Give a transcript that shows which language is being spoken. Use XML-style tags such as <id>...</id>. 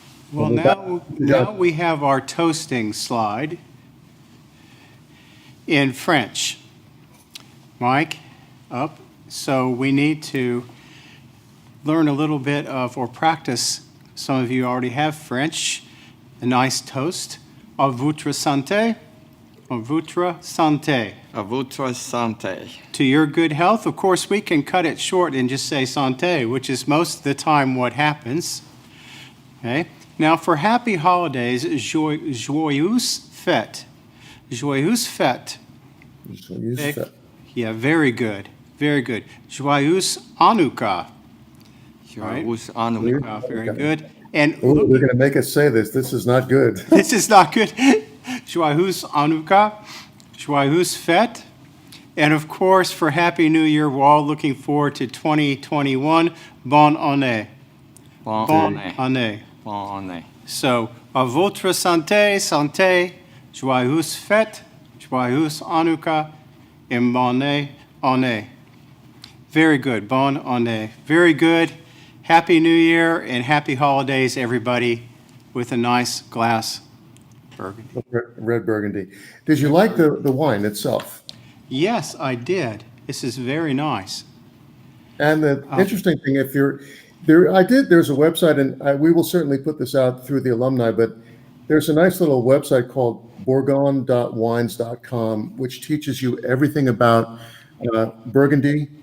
<en>Well, now we have our toasting slide in French. Mike, up. So we need to learn a little bit of, or practice, some of you already have French, a nice toast.</en> <fr>À votre santé, à votre santé. À votre santé.</fr> <en>To your good health. Of course, we can cut it short and just say santé, which is most of the time what happens. Okay. Now, for happy holidays,</en> <fr>joyeuse fête. Joyeuse fête. Joyeuse fête.</fr> <en>Yeah, very good. Very good.</en> <fr>Joyeuse Hanukkah. Joyeuse Hanukkah.</fr> <en>Very good. And we're going to make us say this. This is not good. This is not good.</en> <fr>Joyeuse Hanukkah. Joyeuse fête.</fr> <en>And of course, for Happy New Year, we're all looking forward to 2021.</en> <fr>Bonne année. Bonne année. Bonne année. So, à votre santé, santé, joyeuse fête, joyeuse Hanukkah, and bonne année.</fr> <en>Very good.</en> <fr>Bonne année.</fr> <en>Very good. Happy New Year and happy holidays, everybody, with a nice glass Burgundy. Red Burgundy. Did you like the wine itself? Yes, I did. This is very nice. And the interesting thing, if you're there, there's a website, and we will certainly put this out through the alumni, but there's a nice little website called bourgogne.wines.com, which teaches you everything about Burgundy.</en>